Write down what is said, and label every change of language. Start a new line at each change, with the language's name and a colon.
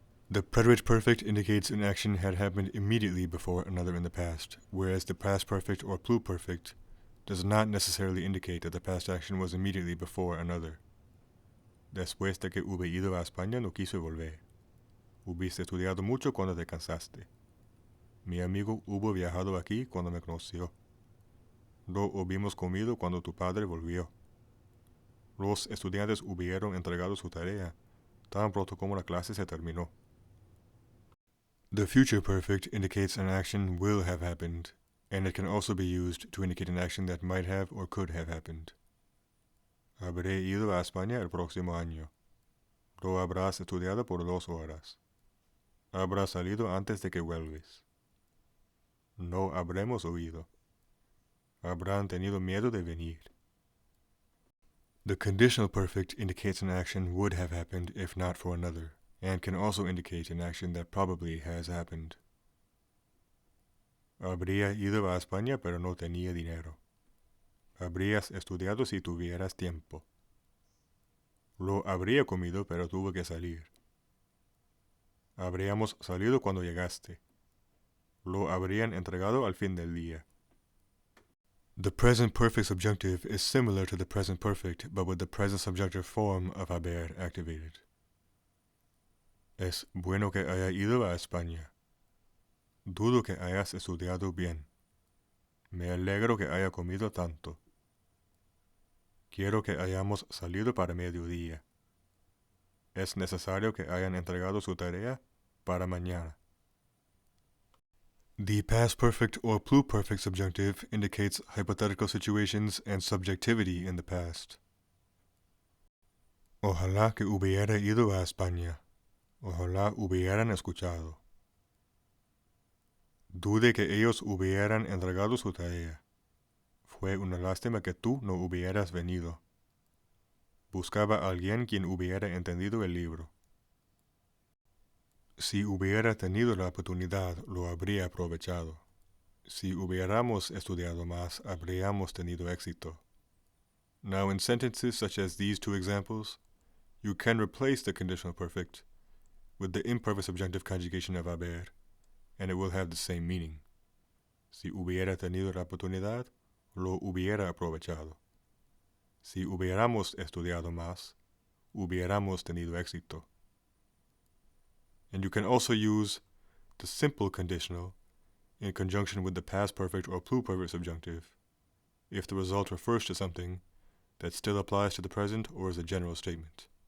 English: The preterite perfect indicates an action had happened immediately before another in the past, whereas the past perfect or pluperfect does not necessarily indicate that the past action was immediately before another.
Spanish: Después de que hube ido a España no quise volver. Hubiste estudiado mucho cuando te cansaste. Mi amigo hubo viajado aquí cuando me conoció. Lo hubimos comido cuando tu padre volvió. Los estudiantes hubieron entregado su tarea tan pronto como la clase se terminó.
English: The future perfect indicates an action will have happened, and it can also be used to indicate an action that might have or could have happened.
Spanish: Habré ido a España el próximo año. Lo habrás estudiado por 2 horas. Habrás salido antes de que vuelves. No habremos oído. Habrán tenido miedo de venir.
English: The conditional perfect indicates an action would have happened if not for another, and can also indicate an action that probably has happened.
Spanish: Habría ido a España pero no tenía dinero. Habrías estudiado si tuvieras tiempo. Lo habría comido pero tuve que salir. Habríamos salido cuando llegaste. Lo habrían entregado al fin del día.
English: The present perfect subjunctive is similar to the present perfect, but with the present subjunctive form of haber activated.
Spanish: Es bueno que haya ido a España. Dudo que hayas estudiado bien. Me alegro que haya comido tanto. Quiero que hayamos salido para mediodía. Es necesario que hayan entregado su tarea para mañana.
English: The past perfect or pluperfect subjunctive indicates hypothetical situations and subjectivity in the past.
Spanish: Ojalá que hubiera ido a España. Ojalá hubieran escuchado. Dude que ellos hubieran entregado su tarea. Fue una lástima que tú no hubieras venido. Buscaba a alguien quien hubiera entendido el libro. Si hubiera tenido la oportunidad, lo habría aprovechado. Si hubiéramos estudiado más, habríamos tenido éxito.
English: Now, in sentences such as these 2 examples, you can replace the conditional perfect with the imperfect subjunctive conjugation of haber, and it will have the same meaning.
Spanish: Si hubiera tenido la oportunidad, lo hubiera aprovechado. Si hubiéramos estudiado más, hubiéramos tenido éxito.
English: And you can also use the simple conditional in conjunction with the past perfect or pluperfect subjunctive if the result refers to something that still applies to the present or is a general statement.